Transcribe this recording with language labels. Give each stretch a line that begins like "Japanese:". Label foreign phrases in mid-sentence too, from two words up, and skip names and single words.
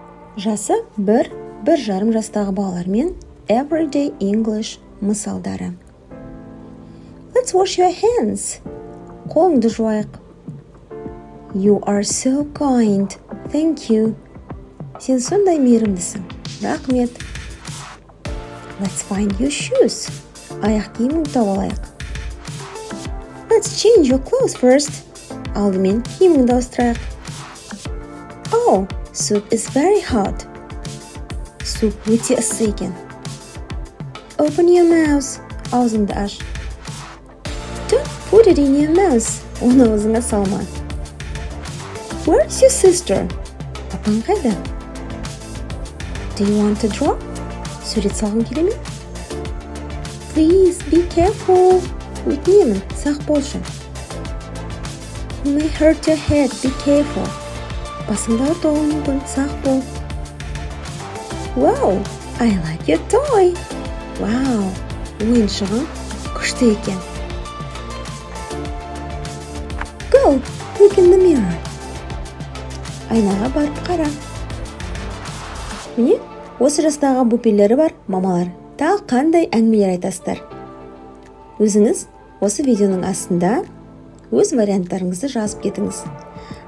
Kazakh: Жасы 1-1,5 жастағы балалармен
English: everyday English
Kazakh: мысалдары.
English: Let's wash your hands.
Kazakh: Қолыңды жуайық.
English: You are so kind. Thank you.
Kazakh: Сен сондай мейірімдісің. Рақмет.
English: Let's find your shoes.
Kazakh: Аяқ киіміңді тауып алайық.
English: Let's change your clothes first.
Kazakh: Алдымен киіміңді ауыстырайық.
English: Oh, soup is very hot.
Kazakh: Сууп өте ыссы екен.
English: Open your mouth.
Kazakh: Аузыңды аш.
English: Don't put it in your mouth.
Kazakh: Оны аузыңа салма.
English: Where's your sister?
Kazakh: Апаң қайда?
English: Do you want to draw?
Kazakh: Сурет салғың келе ме?
English: Please be careful.
Kazakh: Өтінемін, сақ болшы.
English: You may hurt your head. Be careful.
Kazakh: Басыңды ауыртуы мүмкін, сақ бол.
English: Wow, I like your toy.
Kazakh: Wow, ойыншығың күшті екен.
English: Go, look in the mirror.
Kazakh: Айнаға барып қара. Міне, осы жастағы бөпелері бар мамалар. Тағы қандай әңгімелер айтасыздар? Өзіңіз осы видеоның астында өз варианттарыңызды жазып кетіңіз.